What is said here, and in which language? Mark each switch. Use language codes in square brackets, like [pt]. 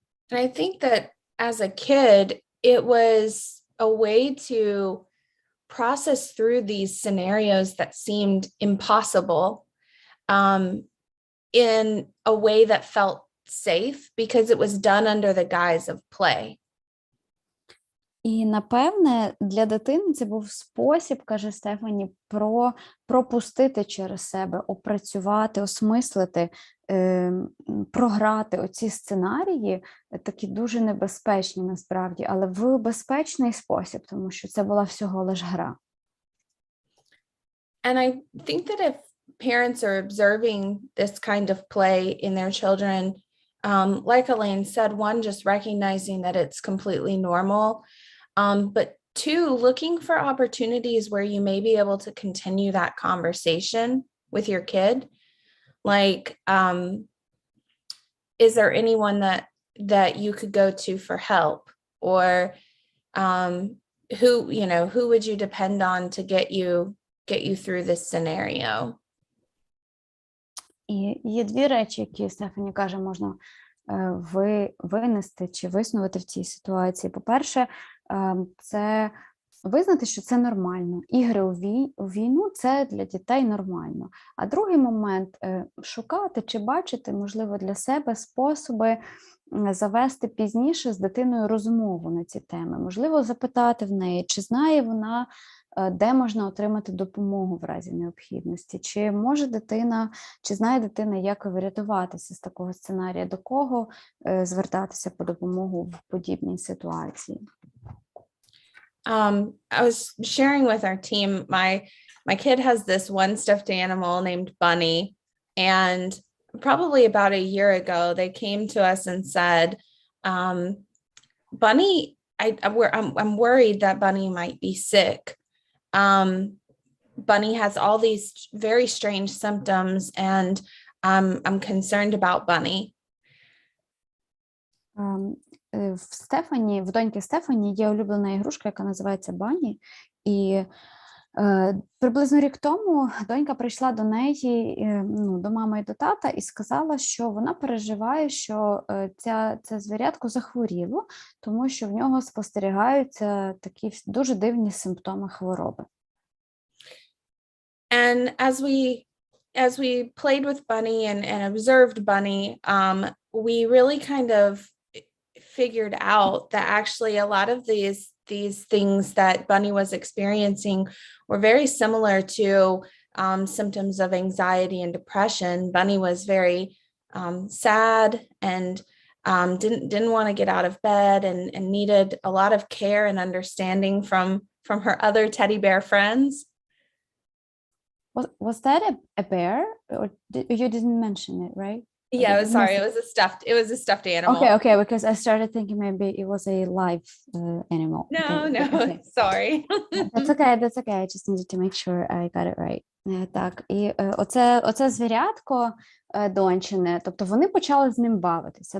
[en] And I think that as a kid, it was a way to process through these scenarios that seemed impossible in a way that felt safe because it was done under the guise of play. [uk] І, напевне, для дитини це був спосіб, каже Стефані, пропустити через себе, опрацювати, осмислити, програти оці сценарії, такі дуже небезпечні насправді, але в безпечний спосіб, тому що це була всього лиш гра. [en] And I think that if parents are observing this kind of play in their children, like Elaine said, one, just recognizing that it's completely normal, but two, looking for opportunities where you may be able to continue that conversation with your kid. Like, is there anyone that you could go to for help? Or who would you depend on to get you through this scenario? [uk] І є дві речі, які, Стефані каже, можна винести чи виснувати в цій ситуації. По-перше, це визнати, що це нормально. Ігри у війну – це для дітей нормально. А другий момент – шукати чи бачити, можливо, для себе способи завести пізніше з дитиною розмову на ці теми. Можливо, запитати в неї, чи знає вона, де можна отримати допомогу в разі необхідності, чи знає дитина, як врятуватися з такого сценарія, до кого звертатися по допомогу в подібній ситуації. [en] I was sharing with our team, my kid has this one stuffed animal named Bunny, and probably about a year ago, they came to us and said, Bunny, I'm worried that Bunny might be sick. Bunny has all these very strange symptoms, and I'm concerned about Bunny. [uk] В доньки Стефані є улюблена ігрушка, яка називається Бані, і приблизно рік тому донька прийшла до неї, до мами і до тата, і сказала, що вона переживає, що це звірятко захворіло, тому що в нього спостерігаються такі дуже дивні симптоми хвороби. [en] And as we played with Bunny and observed Bunny, we really kind of figured out that actually a lot of these things that Bunny was experiencing were very similar to symptoms of anxiety and depression. Bunny was very sad and didn't want to get out of bed and needed a lot of care and understanding from her other teddy bear friends. Was that a bear? Or you didn't mention it, right? Yeah, it was a stuffed animal. Okay, because I started thinking maybe it was a live animal. No, sorry. That's okay. I just needed to make sure I got it right. [uk] Так, і оце звірятко доньчине, тобто вони почали з ним бавитися.